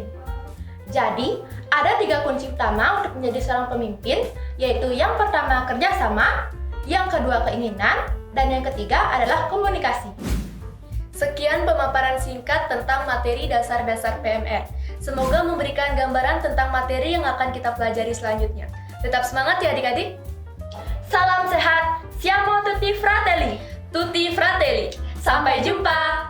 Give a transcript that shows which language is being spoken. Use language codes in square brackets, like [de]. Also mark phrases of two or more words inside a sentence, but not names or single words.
[id] Jadi, ada 3 kunci utama untuk menjadi seorang pemimpin, yaitu yang pertama kerjasama, yang kedua keinginan, dan yang ketiga adalah komunikasi. Sekian pemaparan singkat tentang materi dasar-dasar PMR. Semoga memberikan gambaran tentang materi yang akan kita pelajari selanjutnya. Tetap semangat ya adik-adik. Salam sehat, [it] siamo tutti fratelli. Tutti fratelli. [id] Sampai jumpa.